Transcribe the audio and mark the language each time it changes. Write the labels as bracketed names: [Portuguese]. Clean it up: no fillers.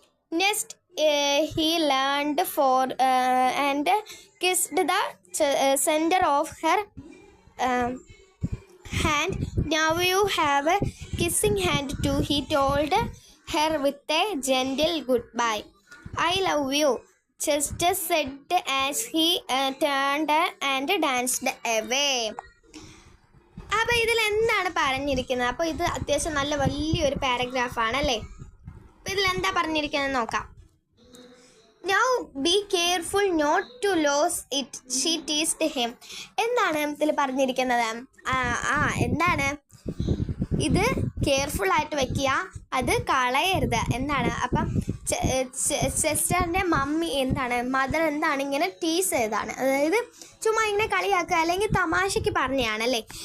[English] Next, he leaned forward and kissed the center of her hand. Now you have a kissing hand too, he told her with a gentle goodbye. I love you, Chester said as he turned and danced away. [Malayalam] അപ്പോൾ ഇതിൽ എന്താണ് പറഞ്ഞിരിക്കുന്നത്? അപ്പോൾ ഇത് അത്യാവശ്യം നല്ല വലിയൊരു പാരഗ്രാഫാണ് അല്ലേ. അപ്പോൾ ഇതിൽ എന്താ പറഞ്ഞിരിക്കുന്നത് നോക്കാം. [English] Now be careful not to lose it, she teased him. [Malayalam] എന്താണ് ഇതിൽ പറഞ്ഞിരിക്കുന്നത്? എന്താണ് ഇത്? കെയർഫുൾ ആയിട്ട് വെക്കുക, അത് കളയരുത് എന്നാണ്. അപ്പം ചെസ്റ്ററിൻ്റെ മമ്മി മദർ ഇങ്ങനെ ടീസ് ചെയ്താണ്, അതായത് ചുമ്മാ ഇങ്ങനെ കളിയാക്കുക അല്ലെങ്കിൽ തമാശയ്ക്ക് പറഞ്ഞാണല്ലേ.